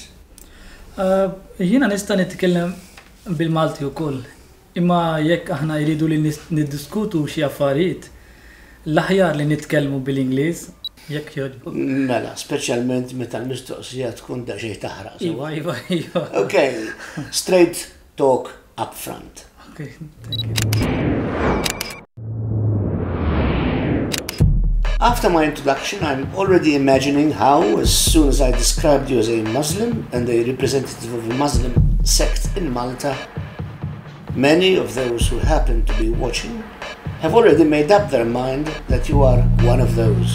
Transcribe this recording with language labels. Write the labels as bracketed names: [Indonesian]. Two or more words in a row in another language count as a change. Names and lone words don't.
[Maltese] Jiena nista' nitkellem bil-Malti wkoll, imma jekk aħna jridu li niddiskutu xi affarijiet, l-aħjar li nitkellmu bil-Ingliż jekk jogħġbok. Mela, speċjalment meta l-mistoqsija tkun daqsxejn taħraq. Iva. [English] Okay, straight talk up front. Okay, thank you. After my introduction, I'm already imagining how, as soon as I described you as a Muslim and a representative of a Muslim sect in Malta, many of those who happen to be watching have already made up their mind that you are one of those.